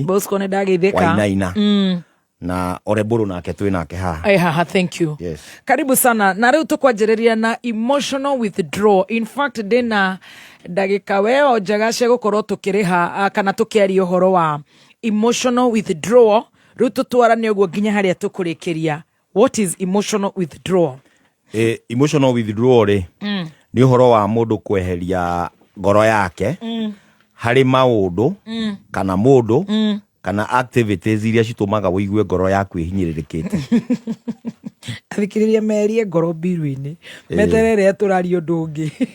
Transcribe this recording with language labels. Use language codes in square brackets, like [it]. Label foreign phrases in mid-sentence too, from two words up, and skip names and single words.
[ki] Bosco ne dageithika Wainaina na oreburu nake twinake haha [en] thank you [sw] karibu sana [ki] na riu tukwanjiriria na [en] emotional withdrawal. In fact [ki] dina ndagika weo njega cia gukorwo tukiriha kana tukiaria uhoro wa [en] emotional withdrawal. [ki] Riu tutwarane uguo nginya haria tukurikiria. [en] What is emotional withdrawal? Emotional withdrawal [ki] ni uhoro wa mundu kweheria ngoro yake hari maundu kana mundu kana activities iria citumaga wigue ngoro yaku ihinyiririkite athikiriria merie ngoro biru-ini meterere turario ndungi